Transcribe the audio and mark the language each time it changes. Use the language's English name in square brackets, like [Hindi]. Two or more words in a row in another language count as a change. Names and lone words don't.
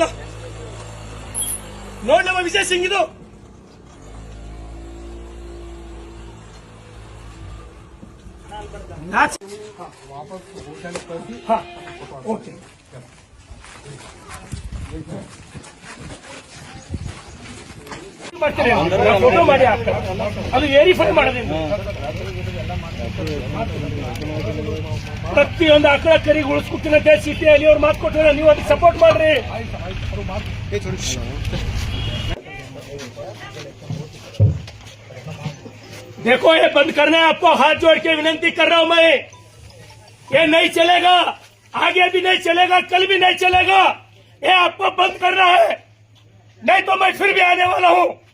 [Kannada] ನೋಡ್ಲಮ್ಮ ವಿಜಯ್ ಸಿಂಗ್ ಇದು ಓಕೆ ಫೋಟೋ ಮಾಡಿ ಹಾಕ್ತಾರೆ, ಅದು ವೆರಿಫೈ ಮಾಡೋದ್ರಿಂದ ಪ್ರತಿಯೊಂದು ಆಕಳ ಕರಿಗೆ ಉಳಿಸ್ಕೊಟ್ಟಿನಂತೆ ಸಿಟಿಯಲ್ಲಿ ಅವ್ರು ಮಾತು ಕೊಟ್ಟಿದ್ರೆ ನೀವು ಅದಕ್ಕೆ ಸಪೋರ್ಟ್ ಮಾಡ್ರಿ. [Hindi] देखो ये बंद करना है, आपको हाथ जोड़ के विनती कर रहा हूं मैं. ये नहीं चलेगा, आगे भी नहीं चलेगा, कल भी नहीं चलेगा. ये आपको बंद करना है, नहीं तो मैं फिर भी आने वाला हूं.